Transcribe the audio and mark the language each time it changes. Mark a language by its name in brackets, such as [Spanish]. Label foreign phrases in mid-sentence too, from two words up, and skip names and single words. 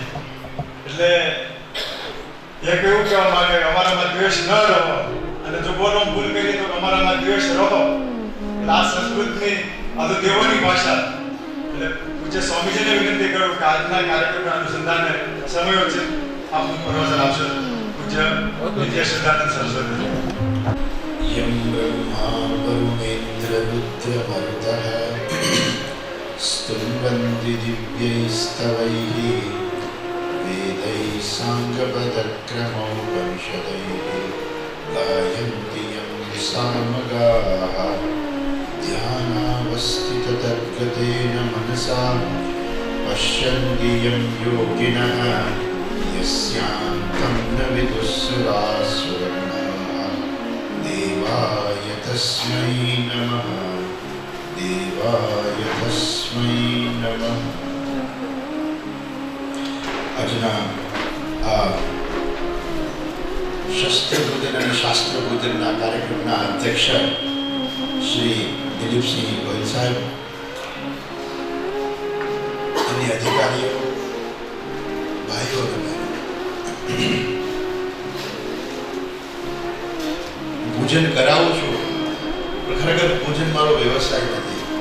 [Gujarati] એટલે એક એવું કહેવા માંગે અમારામાં દ્વેષ ન રહો, અને જો બોલો ભૂલ કરી તો અમારામાં દ્વેષ રહો. એટલે આ સંસ્કૃતની આ તો દેવોની ભાષા. એટલે પૂજ્ય સ્વામીજીને વિનંતી કરું કે આજના કાર્યક્રમના અનુસંધાને સમયોચિત આપનું પ્રવચન આપશો પૂજ્ય નિત્ય સિદ્ધાનંદ સરસ્વતી. [Sanskrit] यं ब्रह्मा वरुणेन्द्ररुद्रमरुतः स्तुवन्ति दिव्यैस्तवैः वेदैः साङ्गपदक्रमोपनिषदैः गायन्ति यं सामगाः ध्यानावस्थिततद्गतेन मनसा पश्यन्ति यं योगिनः यस्यान्तं न विदुःसुरासुरगणाः देवाय तस्मै नमः देवाय तस्मै नमः. [Gujarati] આજના આ શસ્ત્ર પૂજન અને શાસ્ત્ર પૂજનના કાર્યક્રમના અધ્યક્ષ શ્રી દિલીપસિંહ ગોયલ સાહેબ, અને અધિકારીઓ, ભાઈઓ અને પૂજન કરાવું છું, પણ ખરેખર પૂજન મારો વ્યવસાય નથી.